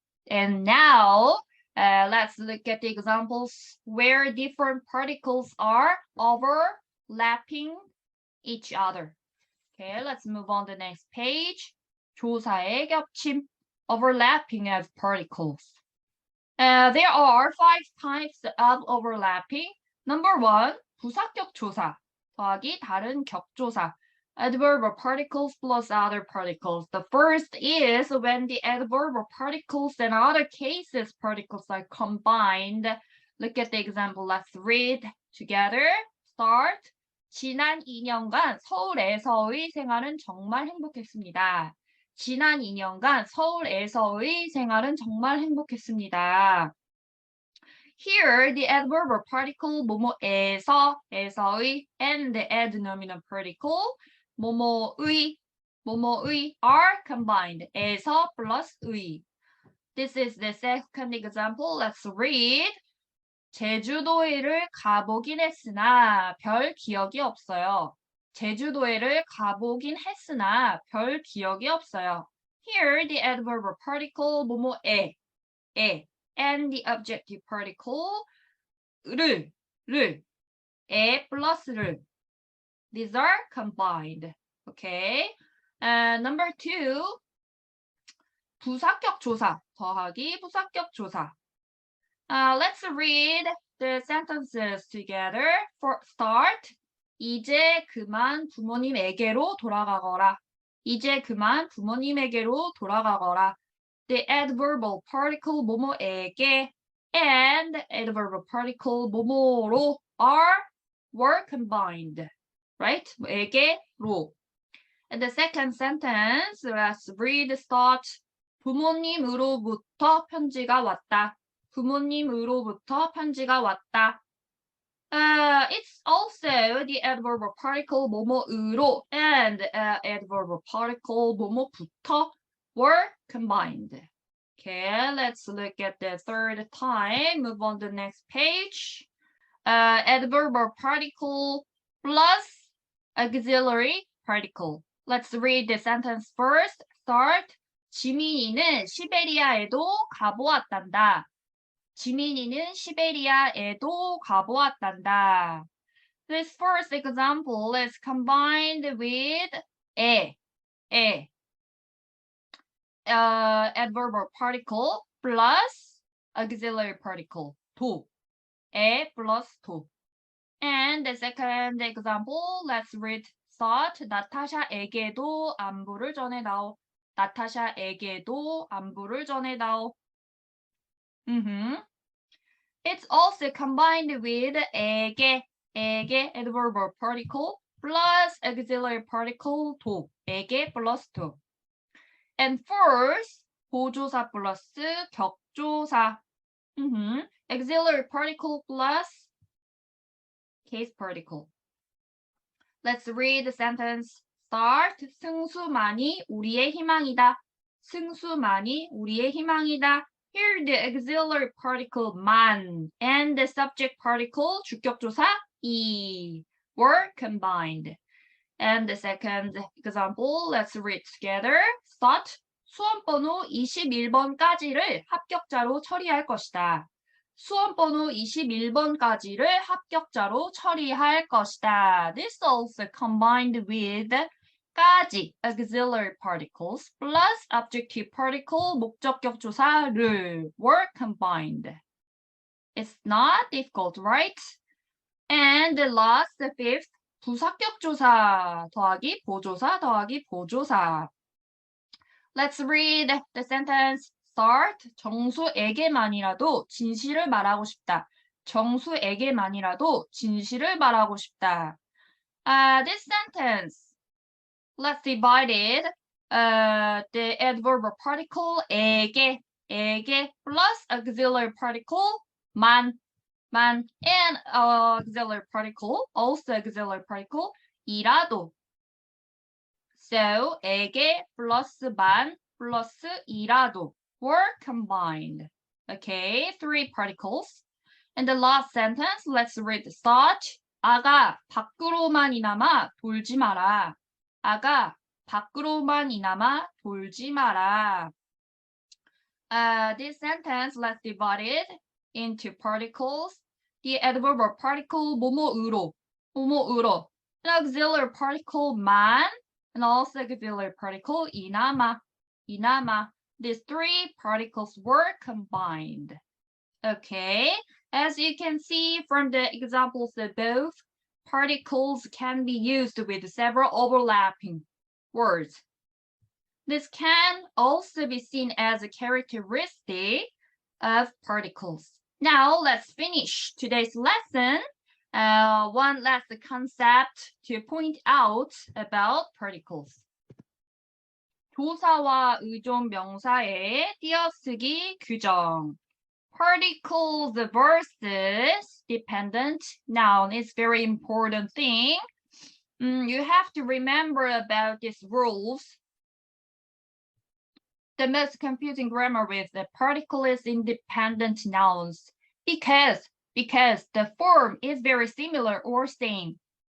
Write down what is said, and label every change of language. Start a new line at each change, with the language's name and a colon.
English: And now, let's look at the examples where different particles are overlapping each other. Okay, let's move on to the next page.
Korean: 조사의 겹침,
English: overlapping of particles. There are 5 types of overlapping. Number 1,
Korean: 부사격 조사, 더하기 다른 격조사.
English: Adverb of particles plus other particles. The first is when the adverb of particles and other cases particles are combined. Look at the example. Let's read together. Start.
Korean: 지난 2년간 서울에서의 생활은 정말 행복했습니다. 지난 2년간 서울에서의 생활은 정말 행복했습니다.
English: Here, the adverb or particle 뭐뭐에서, 에서의, and the adnominal particle 뭐뭐의 are combined. 에서 plus 의. This is the second example. Let's read.
Korean: 제주도에를 가보긴 했으나 별 기억이 없어요. 제주도에를 가보긴 했으나 별 기억이 없어요.
English: Here, the adverb or particle 뭐뭐에, and the objective particle 를,
Korean: 에 플러스를.
English: These are combined. Okay. Number 2,
Korean: 부사격 조사, 더하기 부사격 조사.
English: Let's read the sentences together. For start,
Korean: 이제 그만 부모님에게로 돌아가거라. 이제 그만 부모님에게로 돌아가거라.
English: The adverbal particle 뭐뭐에게 and adverbal particle 뭐뭐로 were combined. Right? 에게로. And the second sentence, let's read start.
Korean: 부모님으로부터 편지가 왔다. 부모님으로부터 편지가 왔다.
English: It's also the adverb particle 뭐뭐으로 and adverb particle 뭐뭐부터 were combined. Okay, let's look at the third time. Move on to the next page. Adverb particle plus auxiliary particle. Let's read the sentence first. Start.
Korean: 지민이는 시베리아에도 가보았단다. 지민이는 시베리아에도 가보았단다.
English: This first example is combined with adverb particle plus auxiliary particle 도. plus 도. And the second example, let's read start. 나타샤에게도 안부를 전해다오. 나타샤에게도 안부를 전해다오. It's also combined with 에게 adverb particle plus auxiliary particle 도. 에게 plus 도. And first,
Korean: 보조사 플러스 격조사.
English: Auxiliary particle plus case particle. Let's read the sentence. Start.
Korean: 승수만이 우리의 희망이다. 승수만이 우리의 희망이다.
English: Here the auxiliary particle 만 and the subject particle 주격조사 이 were combined. And the second example, let's read together. Start.
Korean: 수험번호 21번까지를 합격자로 처리할 것이다. 수험번호 21번까지를 합격자로 처리할 것이다.
English: This also combined with 까지 auxiliary particles plus objective particle 목적격 조사를 were combined. It's not difficult, right? And the last, the fifth,
Korean: 부사격 조사 더하기 보조사 더하기 보조사.
English: Let's read the sentence. Start.
Korean: 정수에게만이라도 진실을 말하고 싶다. 정수에게만이라도 진실을 말하고 싶다.
English: This sentence, let's divide it. The adverb particle 에게 plus auxiliary particle 만, and auxiliary particle, also auxiliary particle 이라도. So 에게 plus 만 plus 이라도 were combined. Okay, 3 particles. And the last sentence, let's read the start.
Korean: 아가 밖으로만이나마 돌지 마라. 아가 밖으로만이나마 돌지 마라.
English: This sentence, let's divide it into particles. The adverb particle 뭐뭐으로, 뭐뭐으로. An auxiliary particle 만, and also auxiliary particle 이나마, 이나마. These 3 particles were combined. Okay, as you can see from the examples above, particles can be used with several overlapping words. This can also be seen as a characteristic of particles. Now let's finish today's lesson. One last concept to point out about particles.
Korean: 조사와 의존 명사의 띄어쓰기 규정.
English: Particles versus dependent noun is very important thing. You have to remember about these rules. The most confusing grammar with the particle is independent nouns because the form is very similar or same.